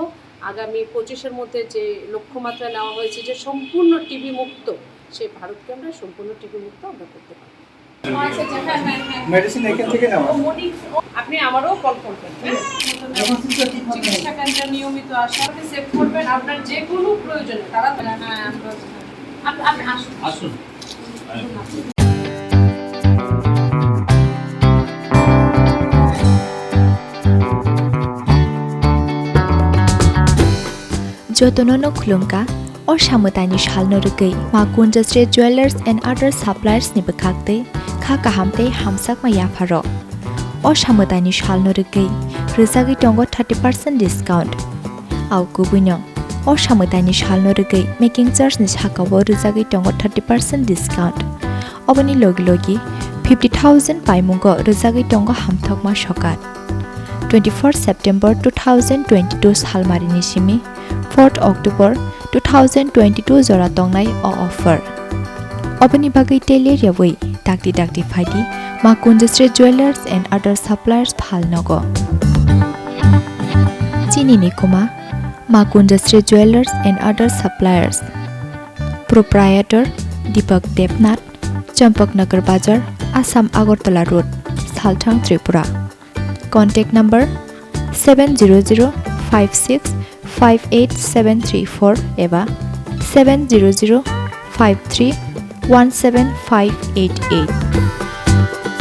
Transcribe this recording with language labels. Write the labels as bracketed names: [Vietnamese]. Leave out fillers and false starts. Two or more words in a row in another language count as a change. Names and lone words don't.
[Bangla] আগামী 25-এর মধ্যে যে লক্ষ্যমাত্রা নেওয়া হয়েছে যে সম্পূর্ণ টিবি মুক্ত সেই ভারতকে আমরা সম্পূর্ণ টিবি মুক্ত আমরা করতে পারবো। মেডিসিন এখান থেকে নেওয়া আপনি আমারও কল করবেন। চিকিৎসা কেন্দ্রে নিয়মিত আসা, আপনি সেভ করবেন আপনার যে কোনো প্রয়োজনে তারা আপনি আসুন। [Kok Borok] Jotonono khulungka or samutani shalno rugai ma kunjastre [English] jewelers and other suppliers [Kok Borok] ni bakakte kha kahamte hamsak ma yafaro or samutani shalno rugai rizagi tongo 30% discount au kubuno or samutani shalno rugai [English] making charge [Kok Borok] ni hakawo rizagi tongo 30% discount obani logi 50,000 paimungo rizagi tongo hamthok ma shokat 24 September 2022 salmarini simi 4 October 2022 jora tongnai o offer obani bagai tele yawai dakti phaidi ma kunjastre [English] jewelers and other suppliers [Kok Borok] phalnogo Chini ni kuma ma kunjastre [English] jewelers and other suppliers proprietor [Kok Borok] Deepak Devnath Champaknagar Bazar Assam Agartala Road Salthang Tripura [English] contact number [Kok Borok] 700565874 eba 70053175588